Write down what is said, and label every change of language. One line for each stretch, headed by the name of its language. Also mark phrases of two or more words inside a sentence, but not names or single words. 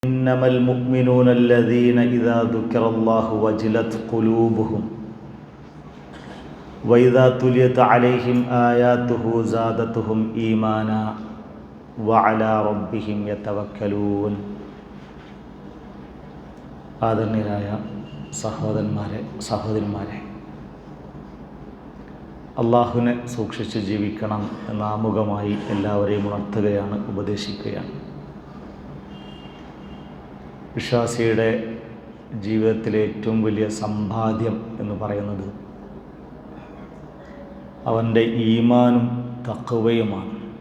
Arabic: إنما المؤمنون الذين إذا ذكر الله وجلت قلوبهم وإذا تليت عليهم آياته زادتهم إيمانا وعلى ربهم يتوكلون.
Malayalam: ആദരണീയരായ സഹോദരന്മാരെ, അള്ളാഹുവിനെ സൂക്ഷിച്ച് ജീവിക്കണം എന്ന ആമുഖമായി എല്ലാവരെയും ഉണർത്തുകയാണ്, ഉപദേശിക്കുകയാണ്. വിശ്വാസിയുടെ ജീവിതത്തിലെ ഏറ്റവും വലിയ സമ്പാദ്യം എന്ന് പറയുന്നത് അവൻ്റെ ഈമാനും തഖ്വയുമാണ്.